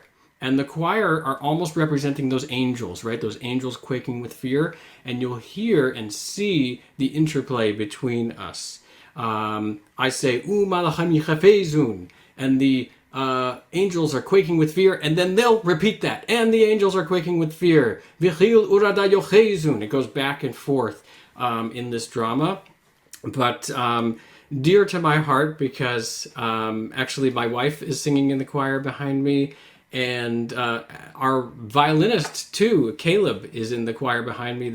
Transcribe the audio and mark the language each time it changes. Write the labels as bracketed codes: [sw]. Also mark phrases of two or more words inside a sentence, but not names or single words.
[en] And the choir are almost representing those angels, right? Those angels quaking with fear. And you'll hear and see the interplay between us. I say, [he] מלאכים יחפזון, [en] and the angels are quaking with fear, and then they'll repeat that, and the angels are quaking with fear. [he] וחיל ורעדה יאחזון. [en] It goes back and forth in this drama. But dear to my heart, because actually my wife is singing in the choir behind me, and our violinist too, Caleb, is in the choir behind me.